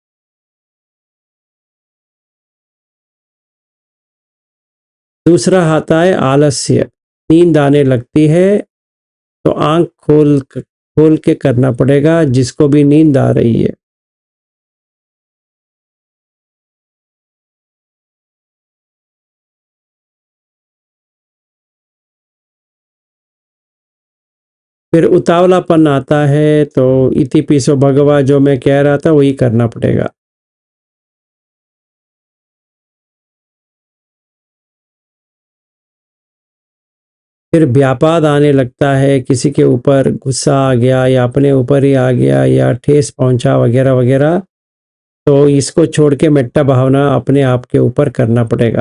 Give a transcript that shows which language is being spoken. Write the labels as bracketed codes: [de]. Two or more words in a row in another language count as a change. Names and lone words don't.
[hi] दूसरा आता है आलस्य, नींद आने लगती है तो आंख खोल के करना पड़ेगा जिसको भी नींद आ रही है। फिर उतावलापन आता है तो [pi] इति पिसो भगवा, [hi] जो मैं कह रहा था वही करना पड़ेगा। फिर व्यापाद आने लगता है, किसी के ऊपर गुस्सा आ गया या अपने ऊपर ही आ गया या ठेस पहुंचा वगैरह वगैरह, तो इसको छोड़ के मेट्टा भावना अपने आप के ऊपर करना पड़ेगा।